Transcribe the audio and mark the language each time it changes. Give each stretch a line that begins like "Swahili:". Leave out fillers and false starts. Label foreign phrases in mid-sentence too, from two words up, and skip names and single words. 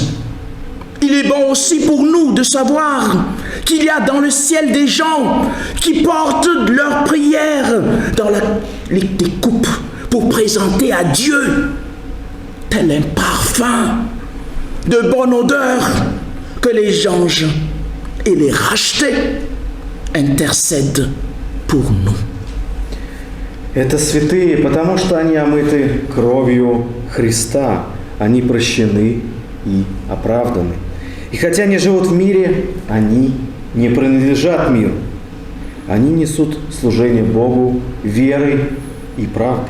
French: Il est bon aussi pour nous de savoir qu'il y a dans le ciel des gens qui portent leurs prières dans des coupes pour présenter à Dieu tel un parfum de bonne odeur que les anges et les rachetés intercèdent pour nous.
Russian: Это святые, потому что они омыты кровью Христа. Они прощены и оправданы. И хотя они живут в мире, они не принадлежат миру. Они несут служение Богу верой и правдой.